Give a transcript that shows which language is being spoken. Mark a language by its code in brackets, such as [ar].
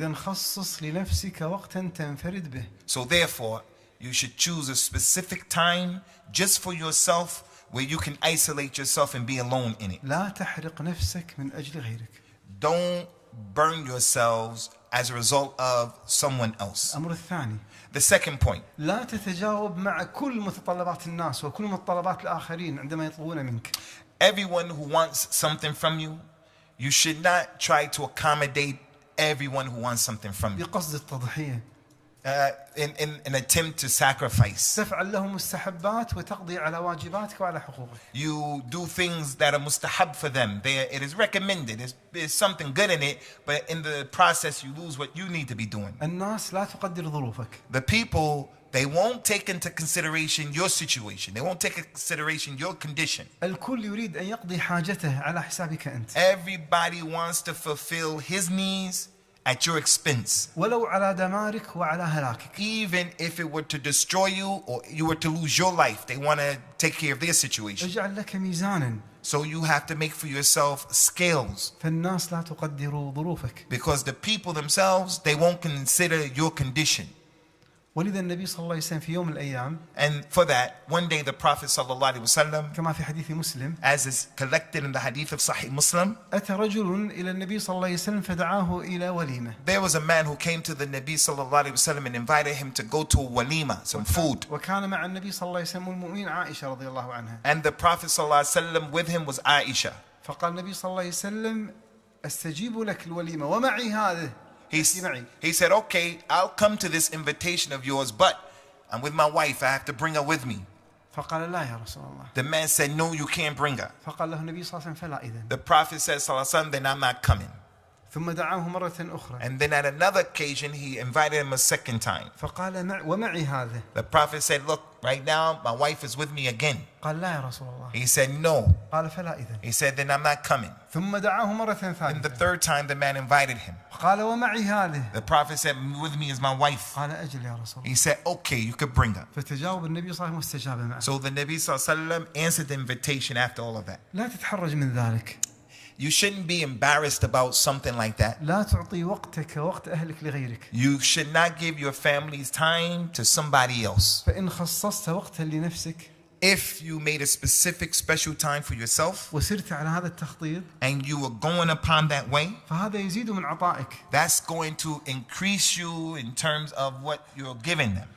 [ar] إذا خصص لنفسك وقتا تنفرد به. [en] So therefore, you should choose a specific time just for yourself where you can isolate yourself and be alone in it. [ar] لا تحرق نفسك من أجل غيرك. [en] Don't burn yourselves as a result of someone else. [ar] الأمر الثاني. [en] The second point. [ar] لا تتجاوب مع كل متطلبات الناس وكل متطلبات الآخرين عندما يطلبون منك. [en] Everyone who wants something from you, you should not try to accommodate everyone who wants something from you. [ar] بقصد التضحية. [en] In an attempt to sacrifice. [ar] تفعل لهم مستحبات وتقضي على واجباتك وعلى حقوقك. [en] You do things that are mustahab for them. It is recommended. There's something good in it, but in the process you lose what you need to be doing. [ar] الناس لا تقدر ظروفك. [en] The people, they won't take into consideration your situation. They won't take into consideration your condition. [ar] الكل يريد أن يقضي حاجته على حسابك أنت. [en] Everybody wants to fulfill his needs at your expense. [ar] ولو على دمارك وعلى هلاكك. [en] Even if it were to destroy you or you were to lose your life, they want to take care of their situation. [ar] اجعل لك ميزانا. [en] So you have to make for yourself scales. [ar] فالناس لا تقدر ظروفك. [en] Because the people themselves, they won't consider your condition. [ar] ولذا النبي صلى الله عليه وسلم في يوم من الأيام. [en] And for that, one day the Prophet [ar] sallallahu alaihi wasallam, كما في حديث مسلم. [en] as is collected in the hadith of Sahih Muslim, [ar] أتى رجل إلى النبي صلى الله عليه وسلم فدعاه إلى وليمة. [en] there was a man who came to the Nabi [ar] sallallahu alaihi wasallam [en] and invited him to go to a walima, some food. [ar] وكان مع النبي صلى الله عليه وسلم المؤمنين عائشة رضي الله عنها. [en] And the Prophet sallallahu alaihi wasallam with him was Aisha. [ar] فقال النبي صلى الله عليه وسلم أستجيب لك الوليمة ومعي هذا. [en] He said, okay, I'll come to this invitation of yours, but I'm with my wife. I have to bring her with me. [ar] فقال لا يا رسول الله. [en] The man said, no, you can't bring her. [ar] فقال له النبي صلى الله عليه وسلم فلا إذن. [en] The Prophet said, [ar] sallallahu alaihi wasallam, [en] then I'm not coming. [ar] ثم دعاه مرة أخرى. [en] And then at another occasion, he invited him a second time. [ar] فقال ومعي هذا. [en] The Prophet said, look, right now, my wife is with me again. [ar] قال لا يا رسول الله. [en] He said, no. [ar] قال فلا إذن. [en] He said, then I'm not coming. [ar] ثم دعاه مرة ثالثة. [en] And the third time, the man invited him. [ar] قال ومعي هذه. [en] The Prophet said, with me is my wife. [ar] قال أجل يا رسول الله. [en] He said, okay, you could bring her. [ar] فتجاوب النبي صلى الله عليه وسلم واستجاب معه. [en] So the Nabi [ar] sallallahu alaihi wasallam [en] answered the invitation after all of that. [ar] لا تتحرج من ذلك. [en] You shouldn't be embarrassed about something like that. [ar] لا تعطي وقتك وقت أهلك لغيرك. [en] You should not give your family's time to somebody else. [ar] فإن خصصت وقتا لنفسك. [en] If you made a specific special time for yourself [ar] وسرت على هذا التخطيط. [en] and you were going upon that way, [ar] فهذا يزيد من عطائك. [en] that's going to increase you in terms of what you're giving them.